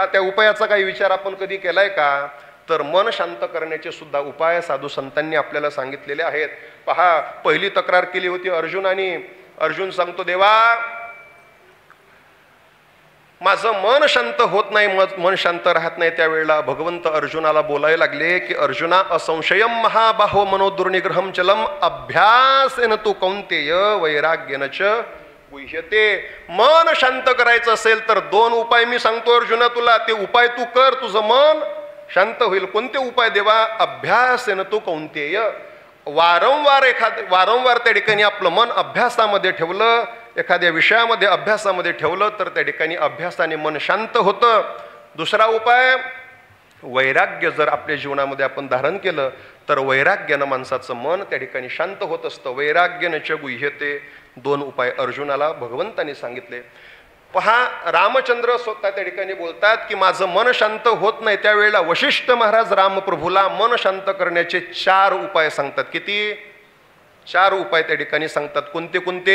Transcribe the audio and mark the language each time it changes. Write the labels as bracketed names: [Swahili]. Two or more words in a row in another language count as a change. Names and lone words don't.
[Marathi] त्या उपायाचा काही विचार आपण कधी केलाय का? तर मन शांत करण्याचे सुद्धा उपाय साधू संतांनी आपल्याला सांगितलेले आहेत. पहा, पहिली तक्रार केली होती अर्जुनाने. अर्जुन सांगतो, देवा माझं मन शांत होत नाही, मन शांत राहत नाही. त्यावेळेला भगवंत अर्जुनाला बोलायला लागले की अर्जुना [Sanskrit] असंशयम महाबाहो मनोदुर्निग्रहम चलम अभ्यासेन तू कौंतेय वैराग्येन च गुह्यते. [Marathi] मन शांत करायचं असेल तर 2 उपाय मी सांगतो अर्जुना तुला, ते उपाय तू कर, तुझं मन शांत होईल. कोणते उपाय देवा? [Sanskrit] अभ्यासेन तू कौंतेय. [Marathi] वारंवार त्या ठिकाणी आपलं मन अभ्यासामध्ये ठेवलं, एखाद्या विषयामध्ये अभ्यासामध्ये ठेवलं तर त्या ठिकाणी अभ्यासाने मन शांत होतं. दुसरा उपाय, वैराग्य जर आपल्या जीवनामध्ये आपण धारण केलं तर वैराग्यानं माणसाचं मन त्या ठिकाणी शांत होत असतं. [Sanskrit] वैराग्येन च गुह्यते. [Marathi] 2 उपाय अर्जुनाला भगवंतांनी सांगितले. पहा, रामचंद्र स्वतः त्या ठिकाणी बोलतात की माझं मन शांत होत नाही. त्यावेळेला वशिष्ठ महाराज रामप्रभूला मन शांत करण्याचे 4 उपाय सांगतात. किती? 4 उपाय त्या ठिकाणी सांगतात. कोणते कोणते?